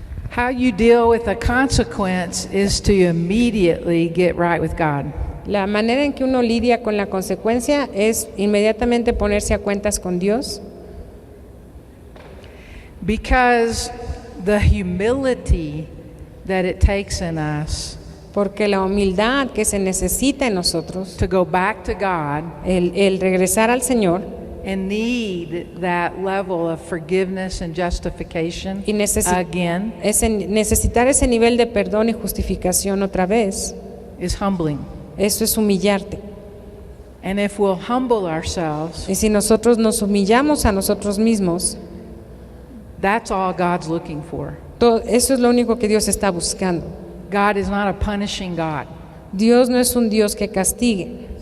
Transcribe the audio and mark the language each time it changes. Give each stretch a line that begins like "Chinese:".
English: How you deal with the consequence is to immediately get right with God.
Spanish: La manera en que uno lidia con la consecuencia es inmediatamente ponerse a cuentas con Dios.
English: Because the humility that it takes in us
Spanish: Porque la humildad que se necesita en nosotros,
English: to go back to God
Spanish: el regresar al Señor
English: and need that level of forgiveness and justification
Spanish: y
English: again
Spanish: necesitar ese nivel de perdón y justificación otra vez,
English: is humbling.
Spanish: eso es humillarte.
English: And if we'll humble ourselves,
Spanish: Y si nosotros nos humillamos a nosotros mismos,
English: that's all God's looking for.
Spanish: eso es lo único que Dios está buscando.
English: God is not a punishing God.
Spanish: Dios no es un Dios que castigue.